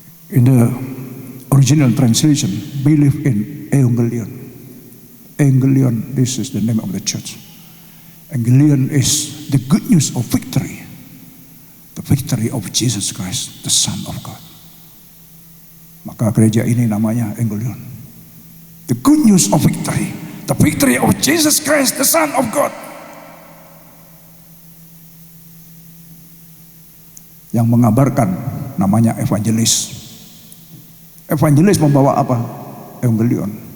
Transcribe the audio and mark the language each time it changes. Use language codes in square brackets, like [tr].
[en] In the original translation, believe in Evangelion. Evangelion, this is the name of the church. Evangelion is the good news of victory. The victory of Jesus Christ, the Son of God. [id] Maka gereja ini namanya Evangelion. [en] The good news of victory. The victory of Jesus Christ, the Son of God. [id] Yang mengabarkan namanya evangelis. Evangelis membawa apa? Evangelion.